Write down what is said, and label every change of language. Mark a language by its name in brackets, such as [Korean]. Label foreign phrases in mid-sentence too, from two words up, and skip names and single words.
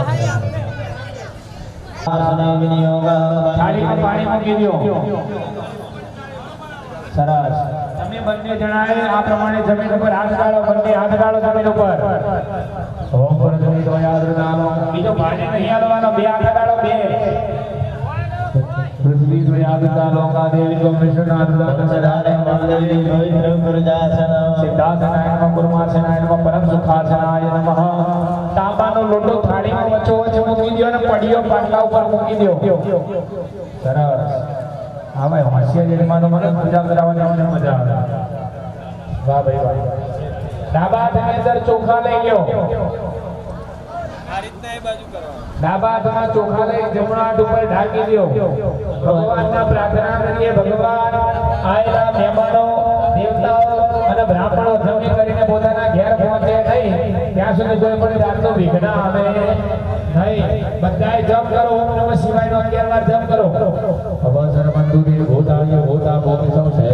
[Gujarati] થાળીમાં પાણી મૂકી દો સરસ તમે બંને જણાએ આ પ્રમાણે જમીન ઉપર હાથ ગાળો બંને હાથ ગાળો જમીન ઉપર ઓમ પર જમીન તો યાદ રાખો બીજો પાણી નહીં હાલવાનો બે હાથ ગાળો બે [Sanskrit] पृथ्वी द्वयादिता लोका देवी को विष्णुनाथ सदाने महादेवी पवित्र गुरुदासन सिद्धासनाय नमः कुर्मासनाय नमः परम सुखासनाय नमः [Gujarati] તાંબાનો લોટો थाળી માં વચ્ચો વચ્ચે મૂકી દો અને પડીઓ પાટલા ઉપર મૂકી દો સરસ હા ભાઈ હાસ્ય જન્માનો મને પૂજા કરાવવાની મને મજા આવે વાહ ભાઈ વાહ ડાબા હાથની અંદર ચોખા લઈ લ્યો ડાબા હાથમાં ચોખા લઈ જમણા હાથ ઉપર ઢાંકી દો ભગવાનના પ્રાર્થના કરીએ ભગવાન આયેલા મહેમાનો દેવતાઓ અને બ્રાહ્મણો જમી કરીને પોતાના ઘેર પહોંચે નહીં ત્યાં સુધી કોઈ પણ જાતનો વિઘ્ન આવે નહીં બધાએ જપ કરો ઓમ નમઃ શિવાયનો 11 વાર જપ કરો ભગવાન સર્વબંધુ દેવ ભૂતાય ભૂતા ભૂમિ સૌ